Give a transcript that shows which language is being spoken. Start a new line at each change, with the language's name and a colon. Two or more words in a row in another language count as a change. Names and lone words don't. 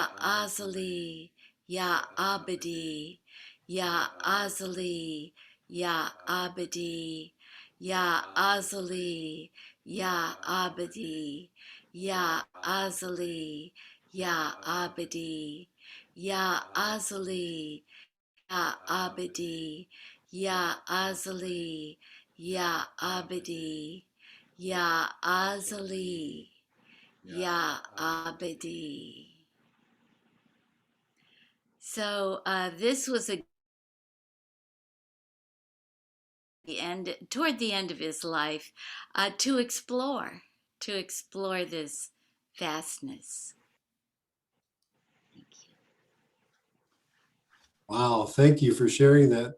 Arabic: أزلي، يا أبدي، يا أزلي، يا أبدي، يا أزلي، يا أبدي، يا أزلي، يا أبدي، يا أزلي، يا أبدي، يا أزلي، يا أبدي، يا أزلي، يا أبدي.
English: So this was toward the end of his life to explore this vastness. Wow, thank you for sharing that.